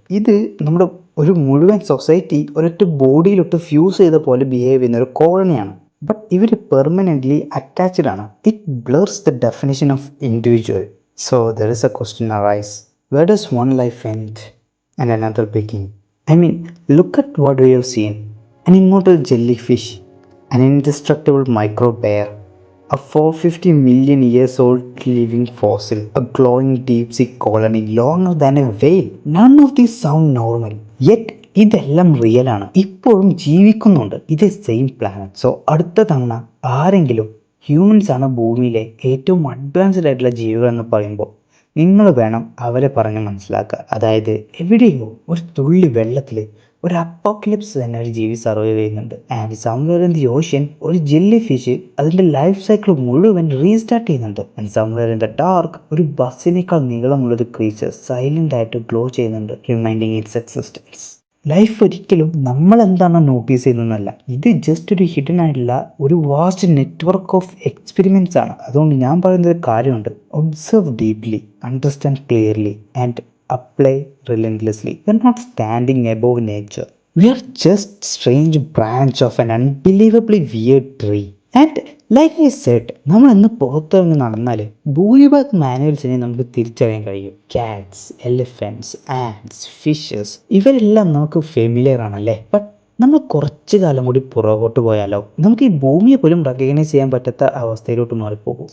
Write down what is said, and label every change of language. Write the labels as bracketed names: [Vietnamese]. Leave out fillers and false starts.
[Malayalam] ഇത് നമ്മുടെ ഒരു മുഴുവൻ സൊസൈറ്റി ഒരൊറ്റ ബോഡിയിലോട്ട് ഫ്യൂസ് ചെയ്ത പോലെ ബിഹേവ് ചെയ്യുന്ന ഒരു കോളനിയാണ്. [English] But ഇവർ permanently attached ആണ്. It blurs the definition of individual. So there is a question arise, where does one life end and another begin? I mean, look at what we have seen: an immortal jellyfish, an indestructible microbe bear, a 450 million years old living fossil, a glowing deep sea colony longer than a whale. None of these sound normal. [Malayalam] Yet ഇതെല്ലാം real ആണ്, ഇപ്പോഴും ജീവിക്കുന്നുണ്ട്. ഇത് same planet. So അടുത്ത തവണ ആരെങ്കിലും humans ആണ് ഭൂമിയിലെ ഏറ്റവും അഡ്വാൻസ്ഡ് ആയിട്ടുള്ള ജീവികൾ എന്ന് പറയുമ്പോൾ നിങ്ങൾ വേണം അവരെ പറഞ്ഞ് മനസ്സിലാക്കുക. അതായത് എവിടെയോ ഒരു തുള്ളി വെള്ളത്തിൽ ഒരു അപ്പോക്ലിപ്സ് തന്നെ ഒരു ജീവി സർവൈവ് ചെയ്യുന്നുണ്ട്. [English] and somewhere in the ocean [Malayalam] ഒരു ജെല്ലി ഫിഷ് അതിൻ്റെ ലൈഫ് സൈക്കിൾ മുഴുവൻ റീസ്റ്റാർട്ട് ചെയ്യുന്നുണ്ട്. [English] and somewhere in the dark [Malayalam] ഒരു ബസ്സിനേക്കാൾ നീളമുള്ളൊരു ക്രീച്ചർ സൈലൻ്റ് ആയിട്ട് ഗ്ലോ ചെയ്യുന്നുണ്ട്, [English] Reminding its existence. [Malayalam] ലൈഫ് ഒരിക്കലും നമ്മൾ എന്താണോ നോട്ടീസ് ചെയ്യുന്നതല്ല, ഇത് ജസ്റ്റ് ഒരു ഹിഡൻ ആയിട്ടുള്ള ഒരു [English] vast network of experiments [Malayalam] ആണ്. അതുകൊണ്ട് ഞാൻ പറയുന്ന ഒരു കാര്യമുണ്ട്: [English] Observe deeply, understand clearly, and apply relentlessly. We are not standing above nature. We are just strange branch of an unbelievably weird tree. And like I said, [Malayalam] നമ്മൾ ഇന്ന് പുറത്തിറങ്ങി നടന്നാൽ ഭൂരിഭാഗം മാനുവൽസിനെ നമുക്ക് തിരിച്ചറിയാൻ കഴിയും. ക്യാറ്റ്സ്, എലിഫൻറ്റ്സ്, ആൻറ്റ്സ്, ഫിഷസ്, ഇവരെല്ലാം നമുക്ക് ഫെമിലിയർ ആണല്ലേ. ബട്ട് നമ്മൾ കുറച്ച് കാലം കൂടി പുറകോട്ട് പോയാലോ നമുക്ക് ഈ ഭൂമിയെ പോലും റെക്കഗ്നൈസ് ചെയ്യാൻ പറ്റാത്ത അവസ്ഥയിലോട്ട് മാറിപ്പോകും.